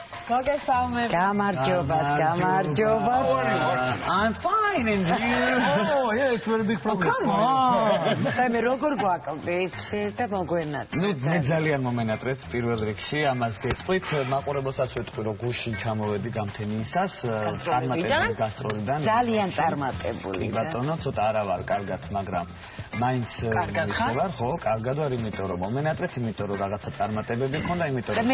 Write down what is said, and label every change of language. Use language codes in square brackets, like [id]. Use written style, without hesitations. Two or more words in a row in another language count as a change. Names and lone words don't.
[ka] გამარჯობა. [en] I'm fine and you? Oh, yeah, it's very big problem. Come on. [ka] მე როგორ გვაკლდით და მოგვენათ. მე ძალიან მომენატრეთ პირველ რიგში, ამას გეტყვით, მაყურებელსაც ვეთქვი, რომ გუშინ ჩამოვედი გამთენიისას, წარმატებული გასტროლიდან. ძალიან წარმატებული. ბატონო, ცოტა არა ვარ კარგად, მაგრამ მაინც ვარ, ხო, კარგად ვარ, იმიტომ რომ მომენატრეთ, იმიტომ რომ რაღაცა წარმატებები მქონდა, იმიტომ რომ